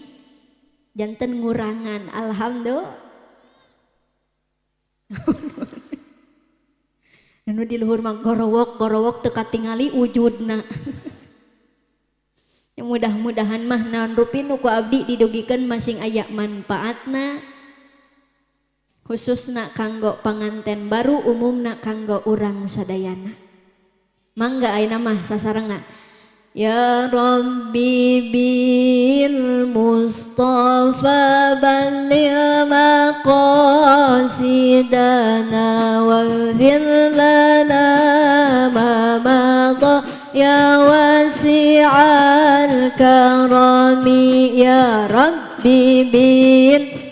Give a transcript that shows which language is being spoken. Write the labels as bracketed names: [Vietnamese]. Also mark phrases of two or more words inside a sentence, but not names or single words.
[Sundanese] Janten ngurangan alhamdulillah. Anu di luhur mah gorowok teu katingali wujudna. Yang mudah-mudahan mah naon rupi nu ku abdi didugikeun masing aya manfaatna khususna kanggo panganten baru umumna kanggo urang sadayana. Mangga ayeuna mah sasarengan. [Arabic] يا ربي بالمصطفى بلغ مقاصدنا واغفر لنا ما مضى يا واسع الكرم يا ربي بال